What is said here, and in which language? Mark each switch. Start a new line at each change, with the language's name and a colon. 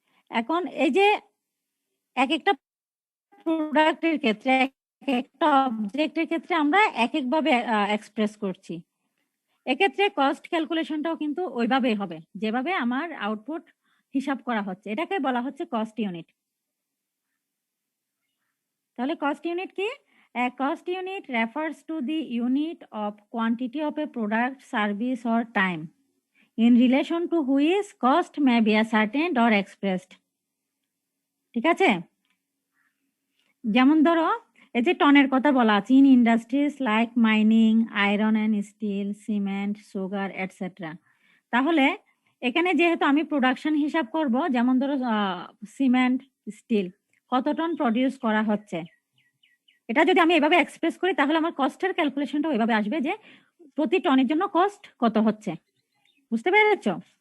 Bangla: এখন এই যে এক একটা প্রোডাক্টের ক্ষেত্রে, এক একটা অবজেক্টের ক্ষেত্রে আমরা এক একভাবে এক্সপ্রেস করছি। এক্ষেত্রে কস্ট ক্যালকুলেশনটাও কিন্তু ওইভাবেই হবে যেভাবে আমার আউটপুট হিসাব করা হচ্ছে, এটাকে বলা হচ্ছে কস্ট ইউনিট। তাহলে কস্ট ইউনিট কি?
English: A cost unit refers to the unit of quantity of a product, service or time in relation to which cost may be ascertained or expressed.
Bangla: ঠিক আছে? যেমন ধরো এই যে টনের কথা বলা আছে,
English: In industries like mining, iron and steel, cement, sugar, etcetera.
Bangla: তাহলে এখানে যেহেতু আমি প্রোডাকশন হিসাব করব, যেমন ধরো সিমেন্ট, স্টিল কত টন প্রডিউস করা হচ্ছে, এটা যদি আমি এভাবে এক্সপ্রেস করি তাহলে আমার কস্টের ক্যালকুলেশনটা ওইভাবে আসবে যে প্রতি টনের জন্য কস্ট কত হচ্ছে। বুঝতে পেরেছো?